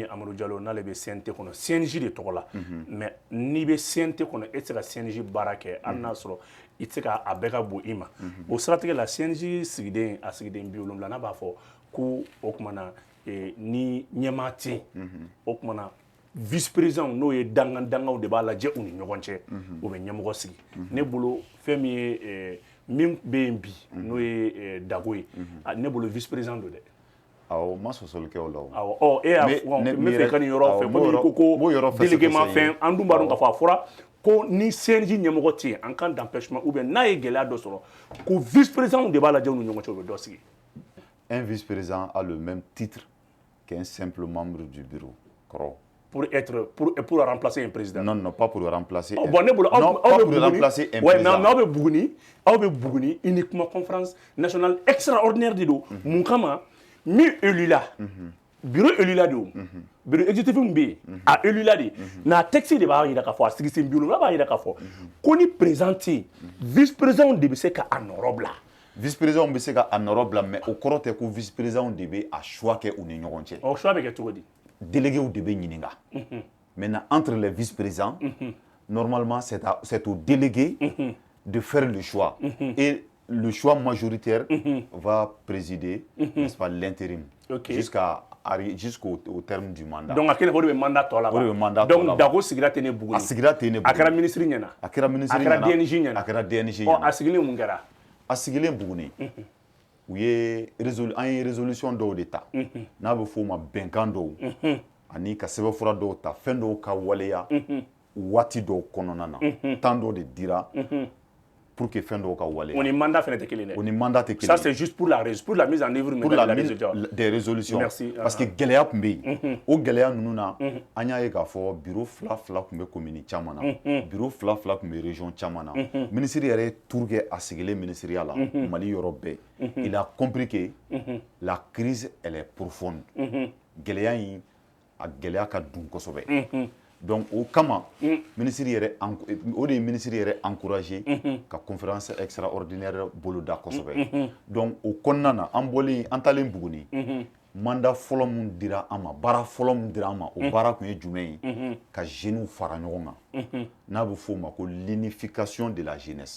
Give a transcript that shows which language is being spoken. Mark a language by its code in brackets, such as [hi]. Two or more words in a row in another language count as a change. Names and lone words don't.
[bm] ye Amadou Diallo n'ale bɛ CNT kɔnɔ CNJ de tɔgɔ la mais n'i bɛ CNT kɔnɔ e tɛ se ka CNJ baara kɛ hali n'a sɔrɔ i tɛ se k'a bɛɛ ka bon i ma o siratigɛ la CNJ sigiden a sigiden 70 n'a b'a fɔ ko o kumana ni ɲɛmaa tɛ o kumana [fr] vice président [bm] n'o ye dangaw de b'a lajɛ u ni ɲɔgɔn cɛ o bɛ ɲɛmɔgɔ sigi ne bolo fɛn min ye min bɛ yen bi n'o ye Dago ye ne bolo [fr] vice président [bm] don dɛ awɔ ma sɔsɔli kɛ o la awɔ e y'a fɔ n bɛ fɛ ka nin yɔrɔ fɛ komi ko délégué ma fɛn an dun b'a dɔn k'a fɔ a fɔra ko ni CNJ ɲɛmɔgɔ tɛ yen [fr] en cas d'empêchement ou bien [bm] n'a ye gɛlɛya dɔ sɔrɔ ko [fr] vice président [bm] de b'a lajɛ u ni ɲɔgɔn cɛ o bɛ dɔ sigi [fr] un vice président a le même titre qu'un simple membre du bureau kɔrɔ pour remplacer un président. Non, pas pour remplacer. [bm] Bon, ne bolo [fr] non, pas pour remplacer un président. [bm] Mais aw bɛ Buguni [fr] uniquement conférence nationale extraordinaire [bm] de don mun kama min élu la [fr] bureau élu [bm] la de [fr] bureau exécutif [bm] min bɛ yen a élu la de n'a texte de b'a jira k'a fɔ a sigi sen bi wolonwula b'a jira k'a fɔ ko ni président tɛ yen [fr] vice président [bm] de bɛ se ka a nɔrɔ bila. [fr] vice président [bm] bɛ se ka a nɔrɔ bila mais o kɔrɔ tɛ ko [fr] vice président [bm] de bɛ a choix kɛ u ni ɲɔgɔn cɛ. o choix bɛ kɛ cogo di. délégués de bɛ ɲininka. [fr] maintenant entre les vice présidents normalement c'est au délégué de faire le choix et le choix majoritaire va présider n'est-ce pas l'intérim jusqu'au terme du mandat. Donc, à quel moment le mandat tɔ la ba. [bm] Donc, Dago sigira tɛ ne Buguni. A sigira tɛ ne Buguni. A kɛra ministre ɲɛna. A kɛra ministre ɲɛna. A kɛra DNG ɲɛna. A kɛra DNG ɲɛna. A sigilen mun kɛra. A sigilen Buguni. U ye an ye résolution dɔw de ta. N'a bɛ f'o ma bɛnkan dɔw. Ani ka sɛbɛnfura dɔw ta fɛn dɔw ka waleya. Waati dɔw kɔnɔna na. Temps dɔ de dira. [fr] Pour que [bm] fɛn dɔw ka waleya. O ni mandat fɛnɛ tɛ kelen dɛ. O ni mandat tɛ kelen. [fr] Ça c'est juste pour la mise en œuvre des résolutions. Merci. Parce que [bm] gɛlɛya tun bɛ yen. O gɛlɛya ninnu na an y'a ye k'a fɔ bureau fila tun bɛ commune caman na. Bureau fila tun bɛ région caman na. Ministre yɛrɛ ye tour kɛ a sigilen ministériya la Mali yɔrɔ bɛɛ. [fr] Il a compris que la crise elle est profonde. [bm] Gɛlɛya in a gɛlɛya ka dun kosɛbɛ. Donc au kama ministre yɛrɛ o de ye ministre yɛrɛ encouragé ka [fr] conférence extraordinaire [bm] boloda kosɛbɛ. Donc o kɔnɔna na an talen Buguni mandat fɔlɔ mun dira an ma baara fɔlɔ mun dira an ma o baara kun ye jumɛn ye ka jeunes fara ɲɔgɔn kan n'a bɛ f'o ma ko [fr] l'unification de la jeunesse.